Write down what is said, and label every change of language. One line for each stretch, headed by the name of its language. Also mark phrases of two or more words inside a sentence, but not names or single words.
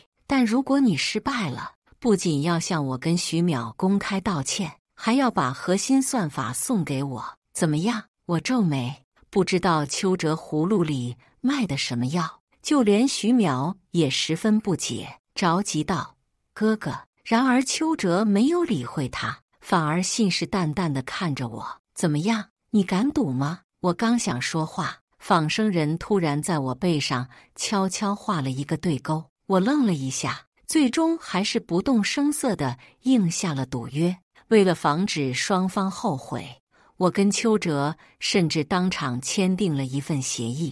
Chinese: 但如果你失敗了，不僅要向我跟徐淼公開道歉，還要把核心算法送給我，怎麼樣？我皺眉，不知道邱哲葫蘆裡賣的什麼藥，就連徐淼也十分不解，着急道：“哥哥。” 然而邱哲沒有理會他，反而信誓旦旦地看着我。怎麼樣？你敢賭嗎？我剛想說話，仿生人突然在我背上悄悄畫了一個對勾。我愣了一下，最終還是不動聲色地應下了賭約。為了防止雙方後悔，我跟邱哲甚至當場簽訂了一份協議。